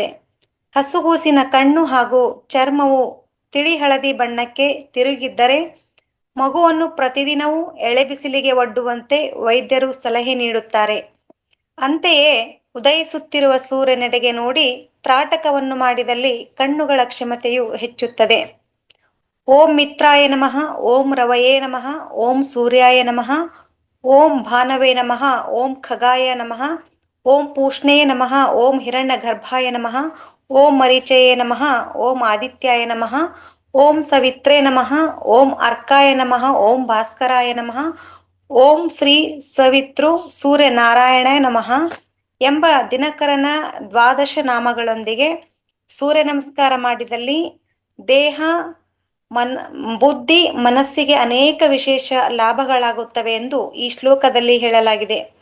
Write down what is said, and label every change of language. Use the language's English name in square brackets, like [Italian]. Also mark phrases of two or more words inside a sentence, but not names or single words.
[Kannada] ಹಸುಗೂಸಿನ ಕಣ್ಣು ಹಾಗೂ ಚರ್ಮವು ತಿಳಿ ಹಳದಿ ಬಣ್ಣಕ್ಕೆ ತಿರುಗಿದ್ದರೆ ಮಗುವನ್ನು ಪ್ರತಿದಿನವೂ ಎಳೆಬಿಸಿಲಿಗೆ ಒಡ್ಡುವಂತೆ ವೈದ್ಯರು ಸಲಹೆ ನೀಡುತ್ತಾರೆ. ಅಂತೆಯೇ ಉದಯಿಸುತ್ತಿರುವ ಸೂರ್ಯನೆಡೆಗೆ ನೋಡಿ ತ್ರಾಟಕವನ್ನು ಮಾಡಿದಲ್ಲಿ ಕಣ್ಣುಗಳ ಕ್ಷಮತೆಯು ಹೆಚ್ಚುತ್ತದೆ. [Sanskrit] ಓಂ ಮಿತ್ರಾಯ ನಮಃ, ಓಂ ರವಯೇ ನಮಃ, ಓಂ ಸೂರ್ಯಾಯ ನಮಃ, ಓಂ ಭಾನವೇ ನಮಃ, ಓಂ ಖಗಾಯ ನಮಃ, ಓಂ ಪೂಷ್ಣೇ ನಮಃ, ಓಂ ಹಿರಣ್ಯ ಗರ್ಭಾಯ ನಮಃ, ಓಂ ಮರೀಚಯೇ ನಮಃ, ಓಂ ಆದಿತ್ಯಾಯ ನಮಃ, ಓಂ ಸವಿತ್ರೇ ನಮಃ, ಓಂ ಅರ್ಕಾಯ ನಮಃ, ಓಂ ಭಾಸ್ಕರಾಯ ನಮಃ, ಓಂ ಶ್ರೀ ಸವಿತೃ ಸೂರ್ಯನಾರಾಯಣಾಯ ನಮಃ [Kannada] ಎಂಬ ದಿನಕರನ 12 ನಾಮಗಳೊಂದಿಗೆ ಸೂರ್ಯ ನಮಸ್ಕಾರ ಮಾಡಿದಲ್ಲಿ ದೇಹ, ಬುದ್ಧಿ, ಮನಸ್ಸಿಗೆ ಅನೇಕ ವಿಶೇಷ ಲಾಭಗಳಾಗುತ್ತವೆ ಎಂದು ಈ ಶ್ಲೋಕದಲ್ಲಿ ಹೇಳಲಾಗಿದೆ.